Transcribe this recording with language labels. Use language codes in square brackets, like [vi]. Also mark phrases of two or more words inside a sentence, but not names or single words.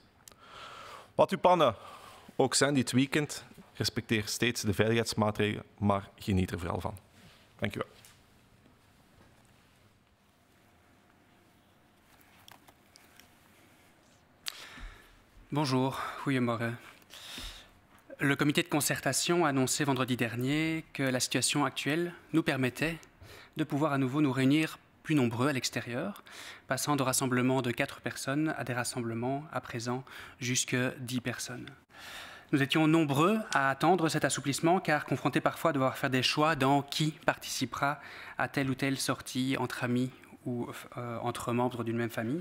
[nl] Wat uw plannen ook zijn dit weekend, respecteer steeds de veiligheidsmaatregelen, maar geniet er vooral van. Dank u wel. [fr] Bonjour, goedemorgen. Le comité de concertation a annoncé vendredi dernier que la situation actuelle nous permettait de pouvoir à nouveau nous réunir plus nombreux à l'extérieur, passant de rassemblements de 4 personnes à des rassemblements à présent jusque 10 personnes. Nous étions nombreux à attendre cet assouplissement car confrontés parfois à devoir faire des choix dans qui participera à telle ou telle sortie entre amis ou entre membres d'une même famille.